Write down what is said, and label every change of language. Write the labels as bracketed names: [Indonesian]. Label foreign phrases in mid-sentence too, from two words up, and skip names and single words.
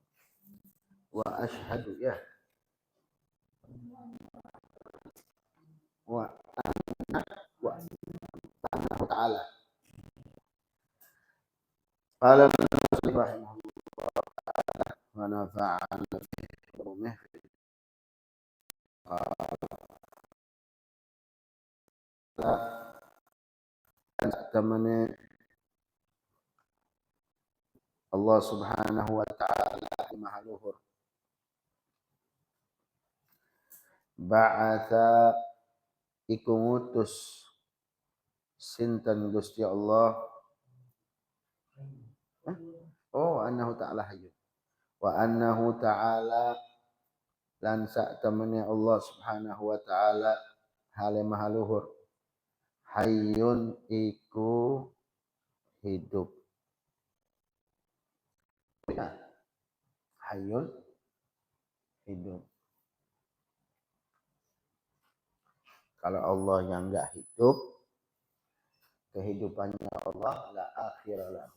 [Arabic] وأشهد وأنه تعالى قال المصنف رحمه الله ونفعنا بعلومه temannya [Javanese] Allah [Arabic] سبحانه وتعالى [Javanese] maha luhur ba'atha iku ngutus sinten Gusti Allah [Arabic] أنه تعالى حي وأنه تعالى [Javanese] lan sak temene Allah [Arabic] سبحانه وتعالى [Javanese] hale maha luhur hayyun iku hidup. Ya, hayyun hidup. [Indonesian] Kalau Allah yang enggak hidup, kehidupannya Allah [Arabic] لا آخر له.